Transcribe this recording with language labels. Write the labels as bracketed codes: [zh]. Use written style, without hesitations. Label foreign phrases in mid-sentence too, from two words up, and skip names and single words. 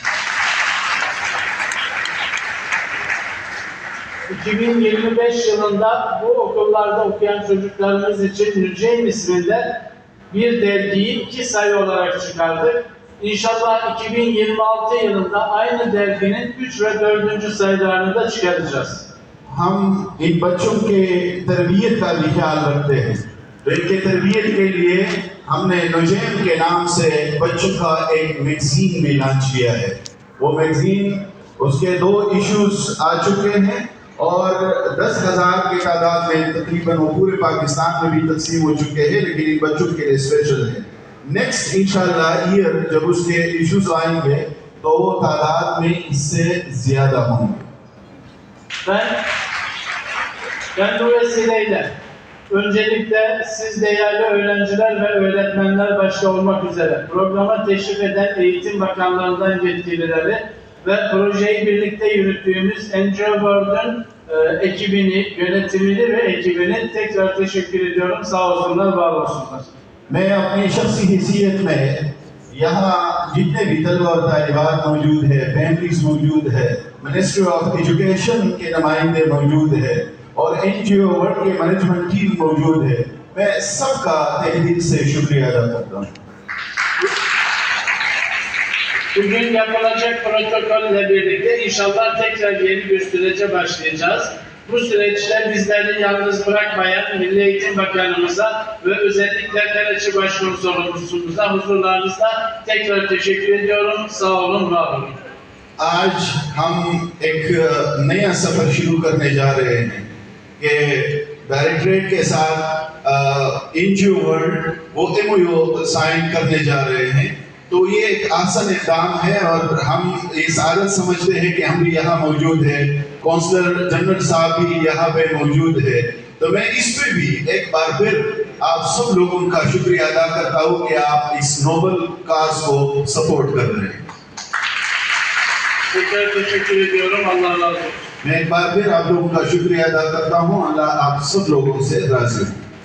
[tr] 2025 yılında bu okullarda okuyan çocuklarımız için Nüceym isminde bir dergiyi 2 sayı olarak çıkardık. İnşallah 2026 yılında aynı derginin 3 ve 4. sayılarını da çıkaracağız. [ur] ہم ان بچوں کے تربیت کا بھی خیال رکھتے ہیں، تو ان کے تربیت کے لیے ہم نے نجیم کے نام سے بچوں کا ایک میگزین بھی لانچ کیا ہے. وہ میگزین، اس کے 2 ایشوز آ چکے ہیں اور 10,000 کی تعداد میں تقریباً وہ پورے پاکستان میں بھی تقسیم ہو چکے ہیں، لیکن ان بچوں کے لیے اسپیشل ہے. نیکسٹ ان شاء اللہ ایئر جب اس کے ایشوز آئیں گے تو وہ تعداد میں اس سے زیادہ ہوں گے. [tr] Ben bu vesileyle öncelikle siz değerli öğrenciler ve öğretmenler başta olmak üzere programa teşrif eden Eğitim Bakanlığı'ndan yetkilileri ve projeyi birlikte yürüttüğümüz NGO World'un ekibini, yönetimini ve ekibini tekrar teşekkür ediyorum. Sağ olsunlar, var olsunlar. [ur] میں اپنی شخصی حیثیت میں یہاں جتنے بھی طلبہ اور طالبات موجود ہے، فیملیز موجود ہے, [en] Ministry of Education [ur] کے نمائندے موجود ہے اور NGO ورلڈ کے [en] management team [ur] موجود ہے، میں سب کا تہہ دل سے شکریہ ادا کرتا ہوں. [tr] Bugün yapılacak protokolle birlikte inşallah tekrar yeni bir sürece başlayacağız. Bu süreçte bizleri yalnız bırakmayan Milli Eğitim Bakanımıza ve özellikle Karaçi Başkonsolosluğumuza huzurlarınızda tekrar teşekkür ediyorum. Sağ olun, var olun. [ur] آج ہم ایک نیا سفر شروع کرنے جا رہے ہیں کہ ڈائریکٹوریٹ کے ساتھ NGO ورلڈ وہ MOU سائن کرنے جا رہے ہیں. تو یہ ایک آسان اقدام ہے اور ہم یہ سارا سمجھتے ہیں کہ ہم بھی یہاں موجود ہیں, [en] counselor general [ur] صاحب بھی یہاں پہ موجود ہے. تو میں اس پہ بھی ایک بار پھر آپ سب لوگوں کا شکریہ ادا کرتا ہوں کہ آپ اس [en] noble cause [ur] کو سپورٹ کر رہے ہیں. [tr] Tekrar teşekkür ediyorum. Allah razı olsun. [ur] میں ایک بار پھر آپ لوگوں کا شکریہ ادا کرتا ہوں۔ اللہ آپ سب لوگوں سے راضی ہو.